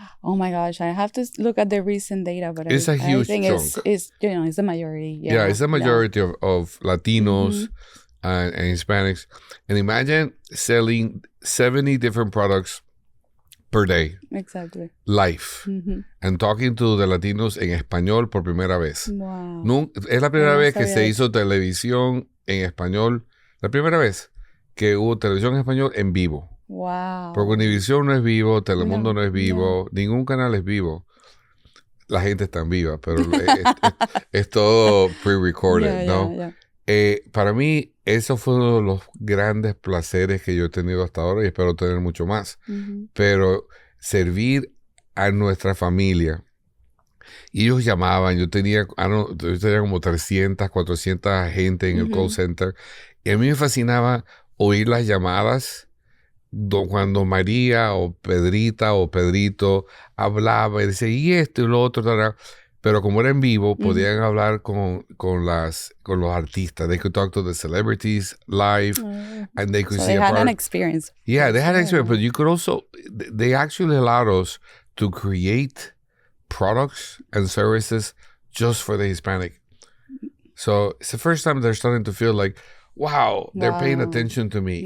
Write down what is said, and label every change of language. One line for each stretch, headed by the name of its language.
English: Oh my gosh, I have to look at the recent data, but it's a huge chunk. It's the majority. Yeah, it's the majority of Latinos and Hispanics. And imagine selling 70 different products per day. Exactly. Live. And talking to the Latinos
Spanish: en español por primera vez.
English: Wow.
Spanish: No, es la primera vez que se hizo televisión en español. La primera vez que hubo televisión en español en vivo. Wow. Porque Univision no es vivo, Telemundo no es vivo, ningún canal es vivo. La gente está en viva, pero es todo pre-recorded, ¿no? Para mí, eso fue uno de los grandes placeres que yo he tenido hasta ahora, y espero tener mucho más. Pero servir a nuestra familia. Y ellos llamaban, yo tenía como 300, 400 gente en el call center. Y a mí me fascinaba oír las llamadas cuando María o Pedrita o Pedrito hablaba y decía, y esto y lo otro, pero como era en vivo, podían hablar con los artistas.
English: They could talk to the celebrities live, and they could see they had an experience. Yeah, they had an experience, but you could also, they actually allowed us to create products and services just for the Hispanic. So it's the first time they're starting to feel like, wow, they're paying attention to me.